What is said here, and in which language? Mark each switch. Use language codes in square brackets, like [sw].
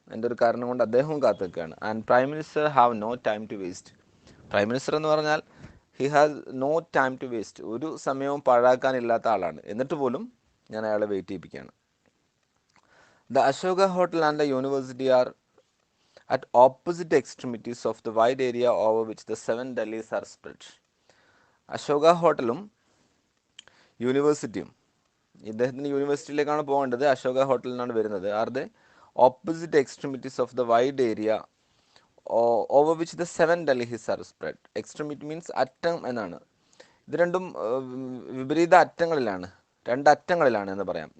[ml] എൻ്റെ ഒരു കാരണം കൊണ്ട് അദ്ദേഹവും കാത്തു നിൽക്കുകയാണ്. [en] And prime minister have no time to waste. Prime minister [ml] എന്ന് പറഞ്ഞാൽ [en] He has no time to waste. [ml] ഒരു സമയവും പാഴാക്കാനില്ലാത്ത ആളാണ്. എന്നിട്ട് പോലും ഞാൻ അയാളെ wait ചെയ്യിപ്പിക്കുകയാണ്. [en] The Ashoka Hotel and the university are at opposite extremities of the wide area over which the 7 Delhis are spread. [ml] Ashoka ഹോട്ടലും യൂണിവേഴ്സിറ്റിയും, ഇദ്ദേഹത്തിന് യൂണിവേഴ്സിറ്റിയിലേക്കാണ് പോകേണ്ടത്, അശോക ഹോട്ടലിൽ നിന്നാണ് വരുന്നത്. [en] Are the opposite extremities of the wide area over which the 7 Delhis are spread. [ml] Extremity means അറ്റം എന്നാണ്. ഇത് രണ്ടും വിപരീത അറ്റങ്ങളിലാണ്, രണ്ടറ്റങ്ങളിലാണ് എന്ന് പറയാം.